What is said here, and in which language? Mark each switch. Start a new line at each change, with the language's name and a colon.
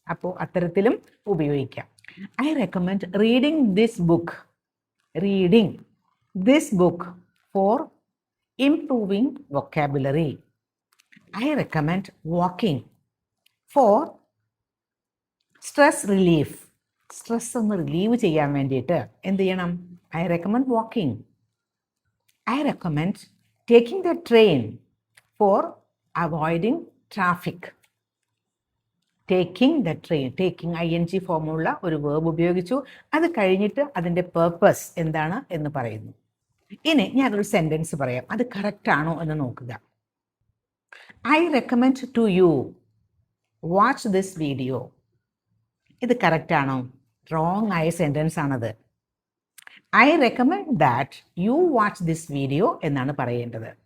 Malayalam: അപ്പോൾ അത്തരത്തിലും ഉപയോഗിക്കാം.
English: I recommend reading this book, reading this book for improving vocabulary. I recommend walking for stress relief.
Malayalam: Stress ഒന്ന് relieve ചെയ്യാൻ വേണ്ടിയിട്ട് എന്ത് ചെയ്യണം?
English: I recommend walking. I recommend taking the train for avoiding traffic. Taking the train, taking ING
Malayalam: ഫോമുള്ള ഒരു verb ഉപയോഗിച്ചു. അത് കഴിഞ്ഞിട്ട് അതിൻ്റെ പേർപ്പസ് എന്താണ് എന്ന് പറയുന്നു. ഇനി ഞാനൊരു സെൻറ്റൻസ് പറയാം, അത് കറക്റ്റ് ആണോ എന്ന് നോക്കുക.
English: I recommend to you watch this video.
Malayalam: ഇത് കറക്റ്റ് ആണോ? റോങ് ആയ സെൻറ്റൻസ് ആണത്.
English: I recommend that you watch this video
Malayalam: എന്നാണ് പറയേണ്ടത്.